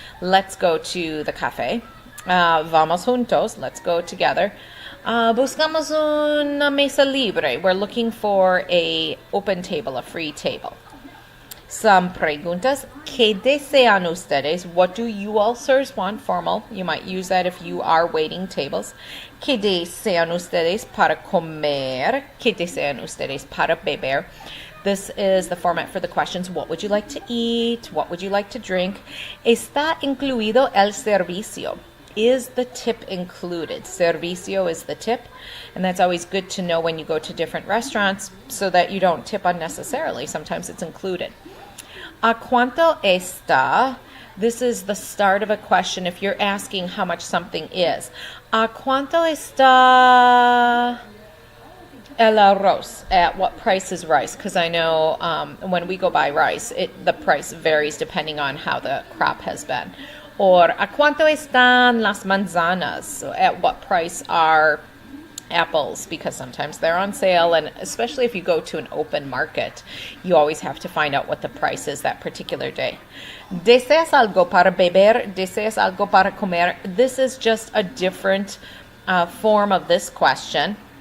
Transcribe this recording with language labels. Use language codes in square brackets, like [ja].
[en] Let's go to the café. [es] Vamos juntos. [en] Let's go together. [es] Buscamos una mesa libre. [en] We're looking for a open table, a free table. Some preguntas. [es] ¿Qué desean ustedes? [en] What do you all sirs want? Formal. You might use that if you are waiting tables. [es] ¿Qué desean ustedes para comer? ¿Qué desean ustedes para beber? [en] This is the format for the questions. What would you like to eat? What would you like to drink? [es] ¿Está incluido el servicio? [en] Is the tip included? Servicio is the tip. And that's always good to know when you go to different restaurants so that you don't tip unnecessarily. Sometimes it's included. [es] ¿A cuánto está? [en] This is the start of a question if you're asking how much something is. [es] ¿A cuánto está el arroz? [en] At what price is rice? Because I know when we go buy rice, the price varies depending on how the crop has been. [es] Or ¿a cuánto están las manzanas? [en] So at what price are apples? Because sometimes they're on sale, and especially if you go to an open market, you always have to find out what the price is that particular day. [es] ¿Deseas algo para beber? ¿Deseas algo para comer? [en] This is just a different form of this question.